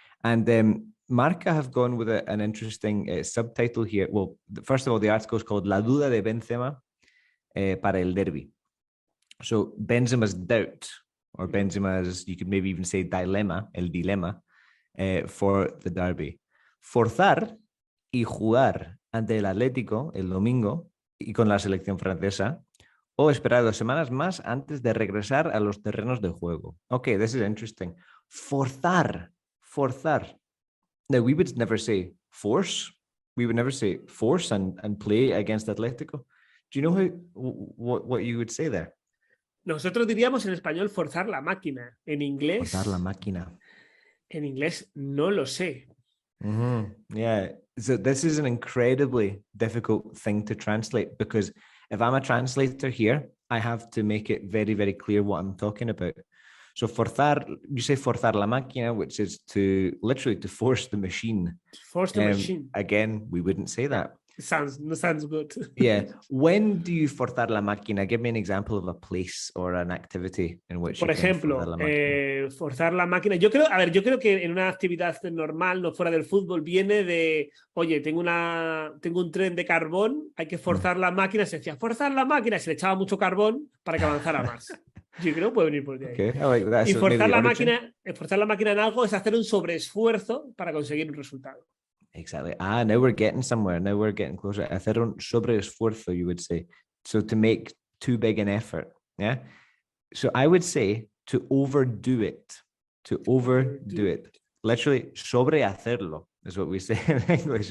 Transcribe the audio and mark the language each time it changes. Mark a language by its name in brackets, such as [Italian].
[English] And Marca have gone with an interesting subtitle here. Well, first of all, the article is called [Spanish] La duda de Benzema para el derbi. [English] So Benzema's doubt, or Benzema's, you could maybe even say dilemma, el dilema, for the derby. [Spanish] Forzar y jugar ante el Atlético el domingo y con la selección francesa, o esperar 2 semanas más antes de regresar a los terrenos de juego. [English] Okay, this is interesting. Forzar. Now, we would never say force. We would never say force and play against Atlético. Do you know what you would say there? [Spanish] Nosotros diríamos en español forzar la máquina. En inglés. Forzar la máquina. En inglés no lo sé. [English] Mm-hmm. Yeah. So this is an incredibly difficult thing to translate, because if I'm a translator here, I have to make it very, very clear what I'm talking about. So forzar, you say [Spanish] forzar la máquina, [English] which is to literally to force the machine. Force the machine. Again, we wouldn't say that. Sounds good. Yeah. When do you [Spanish] forzar la máquina? [English] Give me an example of a place or an activity in which [Spanish] Por ejemplo, forzar la máquina. Yo creo que en una actividad normal, no fuera del fútbol, viene de, oye, tengo un tren de carbón, hay que forzar la máquina. Se decía, forzar la máquina, se le echaba mucho carbón para que avanzara más. Yo creo que puede venir por ahí. [English] Okay, I like that. [Spanish] Y forzar la máquina en algo es hacer un sobreesfuerzo para conseguir un resultado. [English] Exactly. Now we're getting somewhere. Now we're getting closer. [Spanish] Hacer un sobreesfuerzo, [English] you would say. So to make too big an effort. Yeah. So I would say to overdo it. To overdo it. Literally, sobrehacerlo is what we say in English.